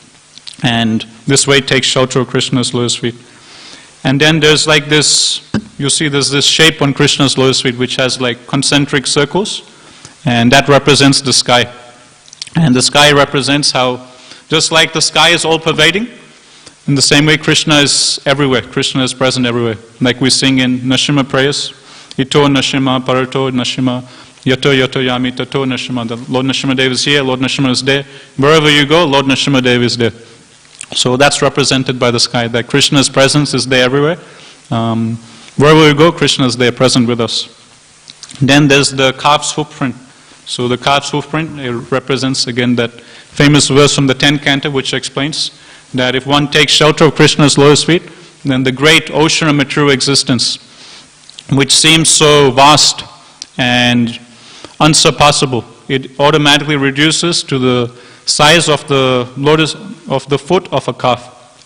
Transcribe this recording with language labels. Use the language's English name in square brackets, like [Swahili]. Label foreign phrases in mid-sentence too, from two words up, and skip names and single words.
[English] And this way takes shelter of Krishna's lotus feet. And then there's like this, you see there's this shape on Krishna's lotus feet which has like concentric circles, and that represents the sky. And the sky represents how, just like the sky is all-pervading, in the same way Krishna is everywhere. Krishna is present everywhere. Like we sing in Nashima prayers, [Sanskrit] Ito Nashima, Parato Nashima, Yato Yato Yami, Tato Nashima. [English] The Lord Nashima Dev is here, Lord Nashima is there. Wherever you go, Lord Nashima Dev is there. So that's represented by the sky, that Krishna's presence is there everywhere. Wherever we go, Krishna is there present with us. Then there's the calf's footprint. So the calf's footprint, it represents again that famous verse from the 10th canto, which explains that if one takes shelter of Krishna's lotus feet, then the great ocean of material existence, which seems so vast and unsurpassable, it automatically reduces to the size of the lotus of the foot of a calf.